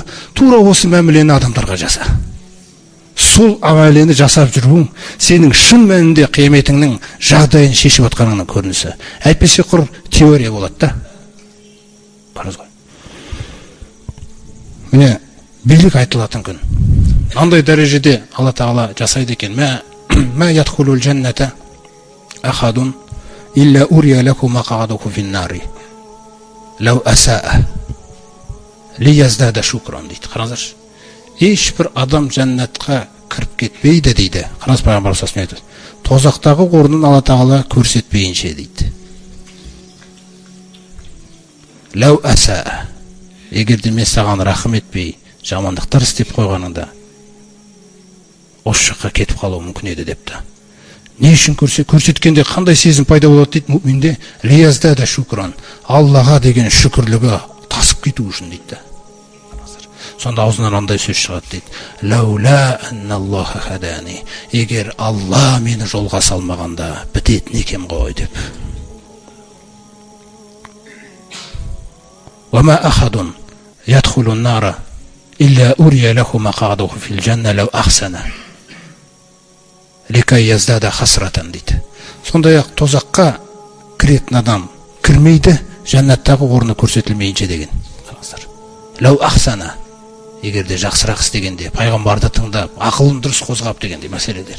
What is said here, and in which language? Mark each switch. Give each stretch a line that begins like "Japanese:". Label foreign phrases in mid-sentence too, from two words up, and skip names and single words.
Kazakh: Тура осы мәмілені адамдарға жаса. Сол амалені жасап жүруің сенің шын мәнінде қияметіңнің жағдайын шешіп атқаныңның көрінісі. Әйтпесе құр теория болады да. Міне, билік айтылатын күн. Андай дәрежеде Алла Тағала жасайды екен.
Arabic: ما يدخل الجنة أحد إلا أري له مقعده من النار لو أساء ليزداد شكرا
Kazakh: дейді. Қараңыздаршы. Ешбір адам жәннатқа кіріп кетпейді дейді. Қараңыз, пайғамбар
Arabic: صلى الله عليه وسلم
Kazakh: айтады. Тозақтағы орнын Алла Тағала көрсетпейінше дейді.
Arabic: لو أساء.
Kazakh: Егер де мен саған рахым етпей, жамандықтар істеп қойғаныңда, осы жаққа кетіп қалуы мүмкін еді депті. Не үшін көрсеткенде қандай сезім пайда болады дейді мүминде?
Arabic: ليزداد شكرا.
Kazakh: Аллаға деген шүкірлігі тасып кету үшін дейді. Сонда аузынан андай сөз шығады дейді.
Arabic: لولا أن الله هداني.
Kazakh: Егер Алла мені жолға салмағанда бітетін екем ғой деп.
Arabic: وما أحد يدخل النار إلا أري له مقعده في الجنة لو أحسن لكي يزداد حسرة дейді.
Kazakh: Сондай-ақ тозаққа кіретін адам кірмейді, жәннаттағы орны көрсетілмейінше деген.
Arabic: لو أحسن.
Kazakh: Егер де жақсырақ істегенде, пайғамбарды тыңдап, ақылын дұрыс қозғап дегенде мәселелер.